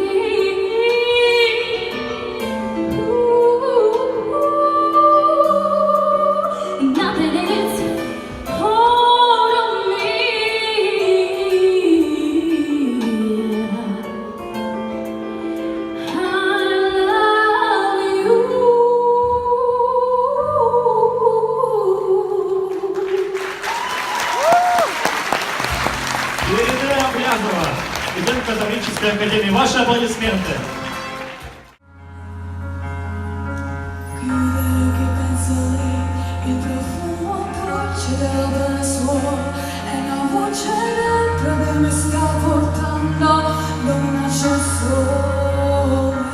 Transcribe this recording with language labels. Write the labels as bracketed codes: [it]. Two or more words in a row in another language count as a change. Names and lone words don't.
[en] Nothing is hold on me. I love you. [ru] Ирина Блязова, студент Католической академии. Ваши аплодисменты. [it] Chiudere che penso a lei, il profumo dolce del suo e la voce dentro che mi sta portando dove nasce il sole.